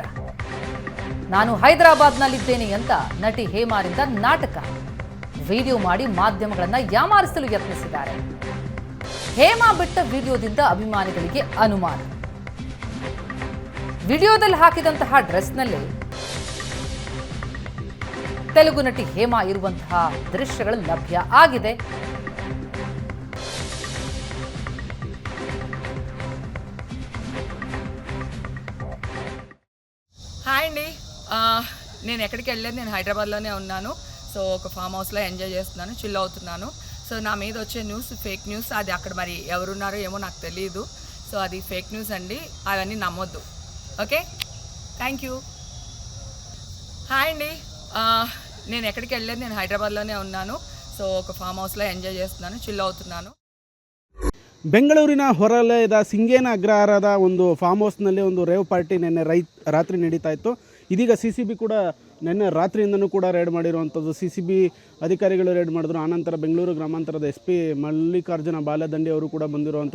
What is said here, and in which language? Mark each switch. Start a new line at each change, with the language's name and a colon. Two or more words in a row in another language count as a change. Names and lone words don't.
Kannada: ನಾನು ಹೈದರಾಬಾದ್ನಲ್ಲಿದ್ದೇನೆ ಅಂತ ನಟಿ ಹೇಮಾರಿಂದ ನಾಟಕ ವಿಡಿಯೋ ಮಾಡಿ ಮಾಧ್ಯಮಗಳನ್ನ ಯಾಮಾರಿಸಲು ಯತ್ನಿಸಿದ್ದಾರೆ. ಹೇಮಾ ಬಿಟ್ಟ ವಿಡಿಯೋದಿಂದ ಅಭಿಮಾನಿಗಳಿಗೆ ಅನುಮಾನ. ವಿಡಿಯೋದಲ್ಲಿ ಹಾಕಿದಂತಹ ಡ್ರೆಸ್ನಲ್ಲೇ ತೆಲುಗು ನಟಿ ಹೇಮಾ ಇರುವಂತಹ ದೃಶ್ಯಗಳು ಲಭ್ಯ ಆಗಿದೆ.
Telugu: హాయ్ అండి, నేను ఎక్కడికి వెళ్ళలేదు. నేను హైదరాబాద్లోనే ఉన్నాను. సో ఒక ఫామ్ హౌస్లో ఎంజాయ్ చేస్తున్నాను, చిల్ అవుతున్నాను. సో నా మీద వచ్చే
English: news fake news.
Telugu: అది అక్కడ మరి ఎవరున్నారో ఏమో నాకు తెలియదు. సో అది
English: fake news
Telugu: అండి, అవన్నీ నమ్మొద్దు.
English: okay, thank you.
Telugu: హాయ్ అండి, నేను ఎక్కడికి వెళ్ళలేదు. నేను హైదరాబాద్లోనే ఉన్నాను. సో ఒక ఫామ్ హౌస్లో ఎంజాయ్ చేస్తున్నాను, చిల్ అవుతున్నాను.
Kannada: ಬೆಂಗಳೂರಿನ ಹೊರವಲಯದ ಸಿಂಗೇನ ಅಗ್ರಹಾರದ ಒಂದು ಫಾರ್ಮ್ ಹೌಸ್ನಲ್ಲಿ ಒಂದು
English: rave party
Kannada: ನಿನ್ನೆ ರಾತ್ರಿ ನಡೀತಾ ಇತ್ತು. ಇದೀಗ CCB ಕೂಡ ನಿನ್ನೆ ರಾತ್ರಿಯಿಂದನೂ ಕೂಡ ರೇಡ್ ಮಾಡಿರುವಂಥದ್ದು. CCB ಅಧಿಕಾರಿಗಳು ರೇಡ್ ಮಾಡಿದ್ರು. ಆನಂತರ ಬೆಂಗಳೂರು ಗ್ರಾಮಾಂತರದ SP ಮಲ್ಲಿಕಾರ್ಜುನ ಬಾಲದಂಡಿ ಅವರು ಕೂಡ ಬಂದಿರುವಂಥದ್ದು.